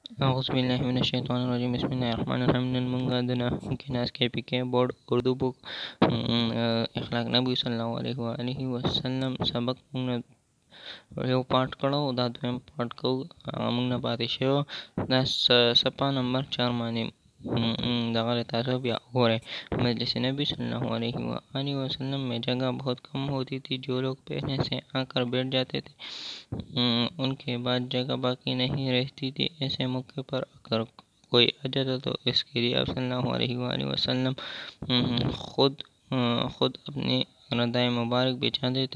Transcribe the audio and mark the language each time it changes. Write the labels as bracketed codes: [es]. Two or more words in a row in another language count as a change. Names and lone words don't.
[ar] اعوذ باللہ من الشیطان الرجیم، بسم اللہ الرحمن الرحیم۔ [ps] منگادنا کناس کے پی کے بورڈ اردو بک اخلاق نبی [ar] صلی اللہ علیہ وآلہ وسلم [ps] سبق یو پاٹ کړو دا دویم پاٹ کو موږ نه پاتې شو دا صفحه نمبر 4 باندې دغه تاسو بیا وګورئ۔ [ur] مجلس نبی [ar] صلی اللہ علیہ وآلہ وسلم [ur] میں جگہ بہت کم ہوتی تھی، جو لوگ پہلے سے آ کر بیٹھ جاتے تھے ان کے بعد جگہ باقی نہیں رہتی تھی۔ ایسے موقع پر اگر کوئی آ جاتا تو اس کے لیے آپ [ar] صلی اللہ علیہ وآلہ وسلم [ur] خود اپنی ردائے مبارک بچھا دیتے۔